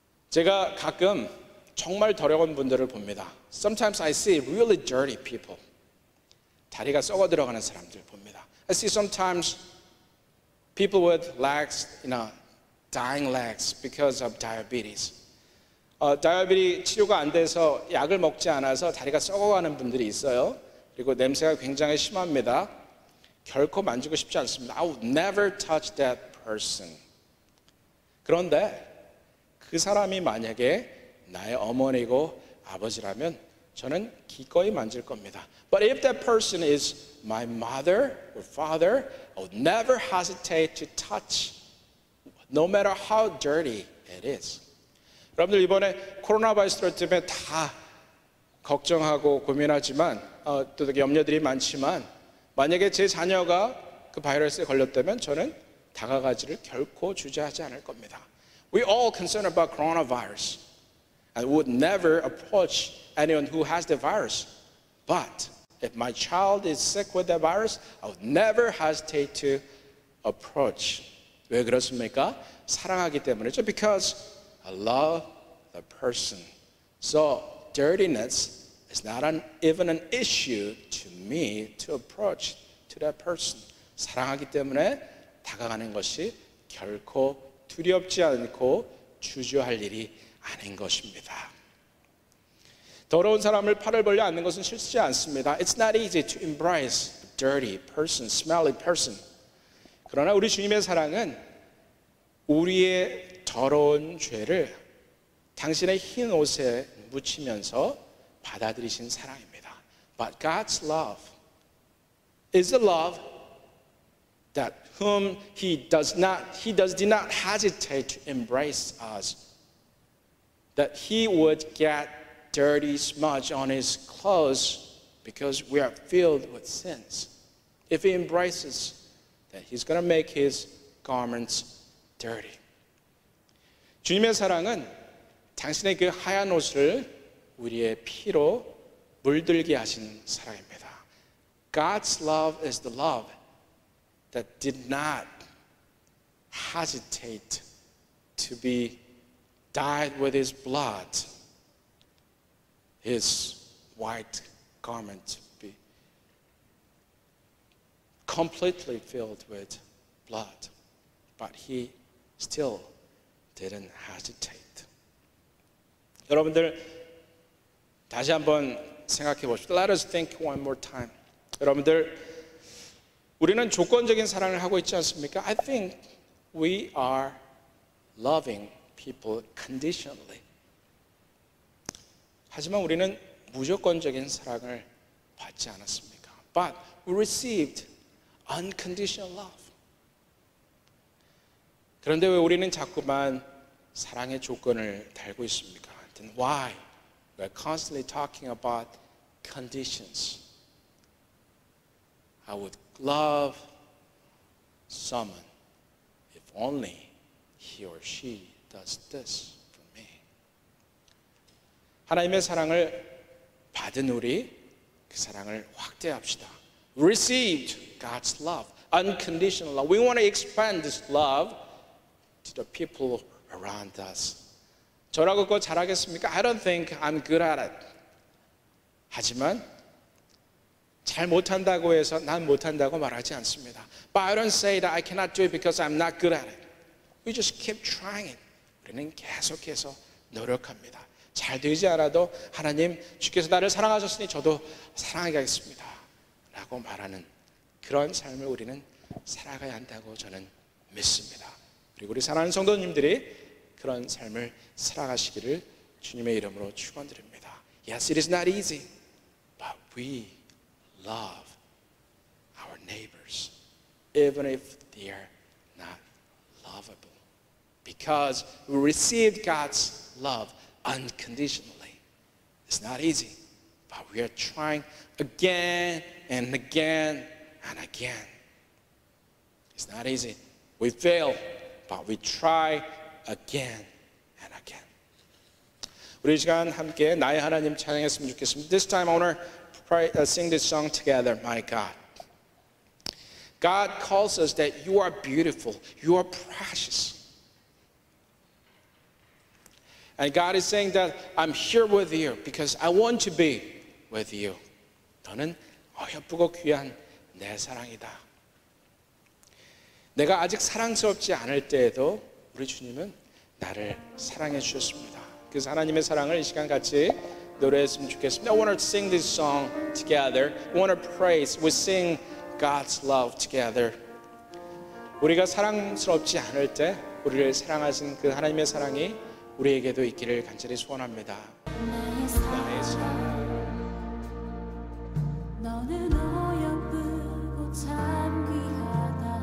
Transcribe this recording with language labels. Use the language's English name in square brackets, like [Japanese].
[Korean] 제가 가끔 정말 더러운 분들을 봅니다. [English] Sometimes I see really dirty people. [Korean] 다리가 썩어 들어가는 사람들 봅니다. [English] I see sometimes people with legs, dying legs because of diabetes. [Korean] 다이어비티 치료가 안 돼서 약을 먹지 않아서 다리가 썩어가는 분들이 있어요. 그리고 냄새가 굉장히 심합니다. 결코 만지고 싶지 않습니다. [English] I would never touch that person. [Korean] 그런데 그 사람이 만약에 나의 어머니고 아버지라면 저는 기꺼이 만질 겁니다. [English] But if that person is my mother or father, I would never hesitate to touch, no matter how dirty it is. [Korean] 여러분들 이번에 코로나 바이러스 때문에 다 걱정하고 고민하지만 또 염려들이 많지만 만약에 제 자녀가 그 바이러스에 걸렸다면 저는 다가가지를 결코 주저하지 않을 겁니다. [English] We all concerned about coronavirus and would never approach anyone who has the virus. But if my child is sick with the virus, I would never hesitate to approach. [Korean] 왜 그렇습니까? 사랑하기 때문이죠. [English] Because I love the person. So dirtiness is not even an issue to me to approach to that person. [Korean] 사랑하기 때문에 다가가는 것이 결코 두렵지 않고 주저할 일이 아닌 것입니다. 더러운 사람을 팔을 벌려 안는 것은 쉽지 않습니다. [English] It's not easy to embrace a dirty person, smelly person. [Korean] 그러나 우리 주님의 사랑은 우리의 더러운 죄를 당신의 흰 옷에 묻히면서 받아들이신 사랑입니다. [English] But God's love is a love that whom He did not hesitate to embrace us. That He would get dirty smudge on His clothes because we are filled with sins. If He embraces, then He's going to make His garments dirty. [Korean] 주님의 사랑은 당신의 그 하얀 옷을 우리의 피로 물들게 하신 사랑입니다. [English] God's love is the love that did not hesitate to be dyed with His blood. His white garment to be completely filled with blood. But He still didn't hesitate. [Korean] 여러분들 다시 한번 생각해 보십시오. [English] Let us think one more time. [Korean] 여러분들 우리는 조건적인 사랑을 하고 있지 않습니까? [English] I think we are loving people conditionally. [Korean] 하지만 우리는 무조건적인 사랑을 받지 않았습니까? [English] But we received unconditional love. [Korean] 그런데 왜 우리는 자꾸만 사랑의 조건을 달고 있습니까? [English] Then why we're constantly talking about conditions? I would love someone if only he or she does this for me. [Korean] 하나님의 사랑을 받은 우리 그 사랑을 확대합시다. [English] Received God's love, unconditional love. We want to expand this love to the people around us. [Korean] 저라고 그거 잘하겠습니까? [English] I don't think I'm good at it. [Korean] 하지만 잘 못한다고 해서 난 못한다고 말하지 않습니다. [English] But I don't say that I cannot do it because I'm not good at it. We just keep trying it. [Korean] 우리는 계속해서 노력합니다. 잘 되지 않아도 하나님 주께서 나를 사랑하셨으니 저도 사랑하겠습니다 라고 말하는 그런 삶을 우리는 살아가야 한다고 저는 믿습니다. 그리고 우리 사랑하는 성도님들이 그런 삶을 살아가시기를 주님의 이름으로 축원드립니다. [English] Yes, it is not easy, but we love our neighbors, even if they are not lovable, because we received God's love unconditionally. It's not easy, but we are trying again and again and again. It's not easy. We fail, but we try again and again. [Korean] 우리 이 시간 함께 나의 하나님 찬양했으면 좋겠습니다. [English] This time I want to sing this song together. My God. God calls us that you are beautiful, you are precious. And God is saying that I'm here with you because I want to be with you. [Korean] 너는 어여쁘고 귀한 내 사랑이다. 내가 아직 사랑스럽지 않을 때에도 우리 주님은 나를 사랑해 주셨습니다. 그래서 하나님의 사랑을 이 시간 같이 노래했으면 좋겠습니다. [English] I want to sing this song together. We want to praise. We sing God's love together. [Korean] 우리가 사랑스럽지 않을 때 우리를 사랑하신 그 하나님의 사랑이 우리에게도 있기를 간절히 소원합니다. 나의 사랑 너는 어여쁘고 참 귀하다.